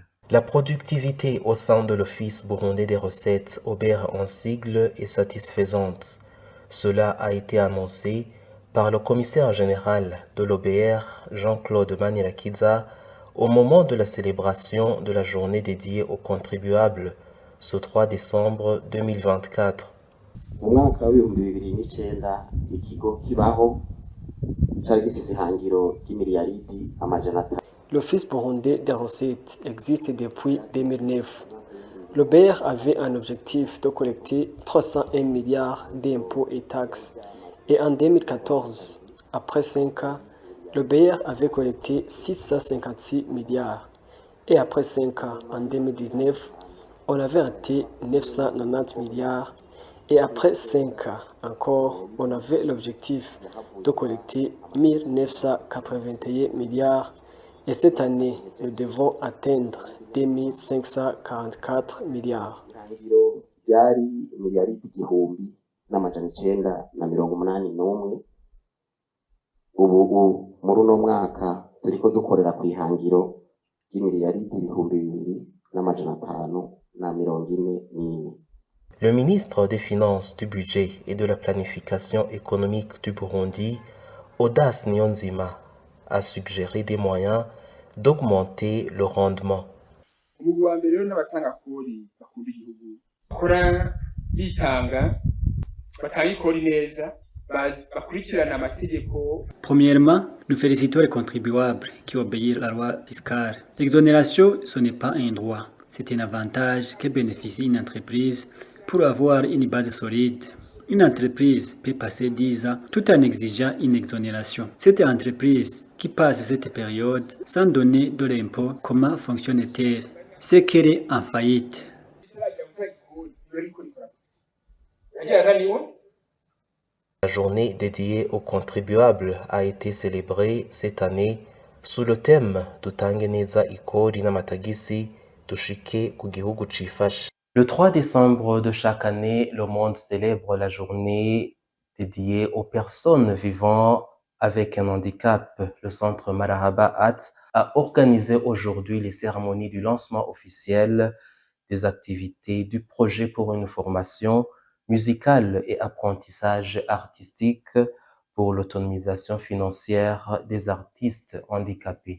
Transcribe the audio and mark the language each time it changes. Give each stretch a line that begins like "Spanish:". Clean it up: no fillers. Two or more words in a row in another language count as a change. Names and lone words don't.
French: La productivité au sein de l'Office burundais des recettes, Aubert en sigle, est satisfaisante. Cela a été annoncé par le commissaire général de l'OBR, Jean-Claude Manirakiza, au moment de la célébration de la journée dédiée aux contribuables, ce 3 décembre 2024.
Rundi: Mu mwaka w'ibihumbi bibiri n'icenda ikigo kibaho cari gifise ihangiro ry'imiliyaridi amajana atanu.
French: L'Office burundais des recettes existe depuis 2009. Le BR avait un objectif de collecter 301 milliards d'impôts et taxes. Et en 2014, après 5 ans, le BR avait collecté 656 milliards. Et après 5 ans, en 2019, on avait atteint 990 milliards. Et après 5 ans encore, on avait l'objectif de collecter 1981 milliards. Et cette année, nous devons atteindre 2544 milliards.
Rundi: Ihangiro ryari imiliyaridi igihumbi n'amajana icenda na mirongo umunani n'umwe. Ubu muri uno mwaka turiko dukorera ku ihangiro ry'imiliyaridi ibihumbi bibiri n'amajana atanu na mirongo ine n'ine.
French: Le ministre des Finances, du Budget et de la Planification économique du Burundi, Audace Niyonzima, a suggéré des moyens d'augmenter le rendement.
Rundi: Umugwi wa mbere rero n'abatanga kori bakunda igihugu bakora bitanga batanga ikori neza bakurikirana amategeko.
French: Premièrement, nous félicitons les contribuables qui obéissent à la loi fiscale. L'exonération, ce n'est pas un droit, c'est un avantage que bénéficie une entreprise pour avoir une base solide. Une entreprise peut passer 10 ans tout en exigeant une exonération. Cette entreprise qui passe cette période sans donner de l'impôt, comment fonctionne-t-elle? C'est qu'elle est en faillite. La journée dédiée aux contribuables a été célébrée cette année sous le thème
Rundi: Dutange neza ikori n'amatagisi dushike ku gihugu cifashe.
French: Le 3 décembre de chaque année, le monde célèbre la journée dédiée aux personnes vivant avec un handicap. Le centre Marahabaat a organisé aujourd'hui les cérémonies du lancement officiel des activités du projet pour une formation musicale et apprentissage artistique pour l'autonomisation financière des artistes handicapés.